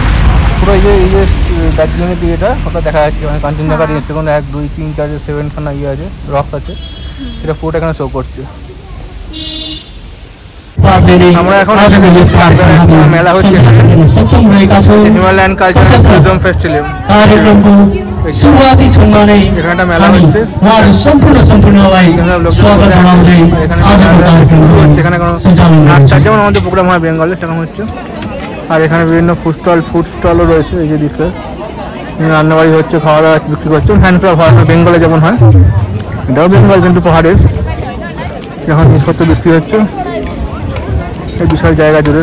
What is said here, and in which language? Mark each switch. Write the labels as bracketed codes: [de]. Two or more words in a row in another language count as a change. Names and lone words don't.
[bn] পুরো এই যে দার্জিলিংয়ের দিকেটা ওটা দেখা যাচ্ছে, মানে কাঞ্চনজঙ্ঘা দিয়েছে, কোনো 1 2 3 4 7 খানা ইয়ে আছে, রক আছে, সেটা পুরোটা এখানে শো করছে। আমরা এখন মেলা হচ্ছে, হিমালয়ান কালচারাল ট্যুরিজম ফেস্টিভ্যাল, [ne] सुरुवाती क्षणमा नै हामी उहाँहरू सम्पूर्णलाई स्वागत जनाउँदै आजको कार्यक्रम सञ्चालन गर्छौँ। [bn] যেমন আমাদের প্রোগ্রাম হয় বেঙ্গলে সেরকম হচ্ছে। আর এখানে বিভিন্ন [en] food stalls [bn] রয়েছে, এই যে দিকে রান্নাবাড়ি হচ্ছে, খাওয়া দাওয়া বিক্রি করছে, হ্যান্ডক্রাফট হয় বেঙ্গলে যেমন হয়, এটাও বেঙ্গল কিন্তু পাহাড়ের। এখন জিনিসপত্র বিক্রি হচ্ছে এই বিশাল জায়গা জুড়ে।